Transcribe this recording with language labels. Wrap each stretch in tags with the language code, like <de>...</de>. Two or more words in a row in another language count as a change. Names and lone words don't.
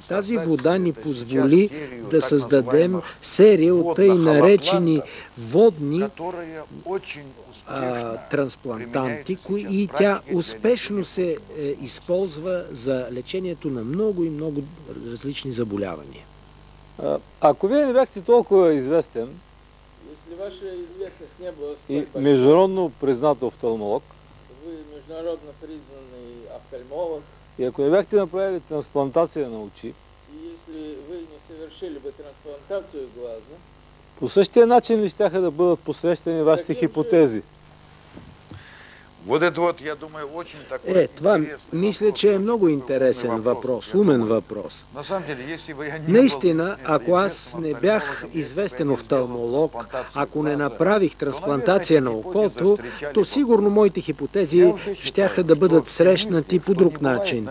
<bg>Тази вода ни позволи да създадем серия от тъй наречени водни трансплантанти, и тя успешно се използва за лечението на много и много различни заболявания. Ако вие не бяхте толкова известен и международно признат офталмолог,</bg> <ru>международно признанный офтальмолог,</ru> <bg>и ако не бяхте направили трансплантация на очи,</bg> <ru>если вы не совершили бы трансплантацию глаза,</ru> <bg>по същия начин ли щяха да бъдат посрещани вашите хипотези? Това мисля, че е много интересен въпрос, умен въпрос. Наистина, ако аз не бях известен офталмолог, ако не направих трансплантация на окото, то сигурно моите хипотези щяха да бъдат срещнати по друг начин.</bg>